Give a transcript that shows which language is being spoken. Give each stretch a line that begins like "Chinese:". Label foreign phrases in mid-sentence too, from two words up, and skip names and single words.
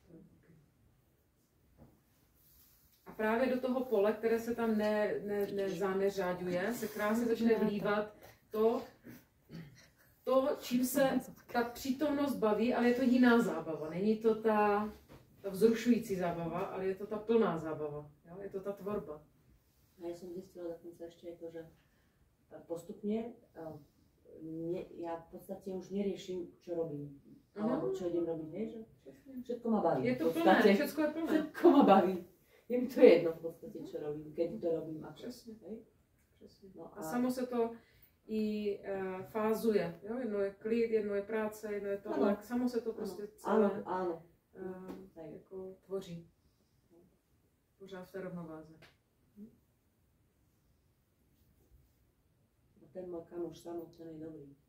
Czech: A právě do toho pole, které se tam neřáďuje, se krásně začne vlívat to, čím se ta přítomnost baví, ale je to jiná zábava. Není to ta vzrušující zábava, ale je to ta plná zábava. Jo? Je to ta tvorba.
Slovak: A ja som zistila dokonca ešte aj to, že postupne ja v podstate už neriešim, čo robím. Alebo čo idem robiť, vieš? Všetko ma baví. Je to plné, všetko je plné. Všetko ma baví. Je mi to jedno v podstate, čo robím, keď to robím.
Czech: Přesně. Přesně. No a samo se to i fázuje. Jo? Jedno je klid, jedno je práce, jedno je tohle. Samo se to prostě celé jako tvoří. Pořád v té rovnováze.
Slovak: Ten môj kamoš Samo, ten je dobrý.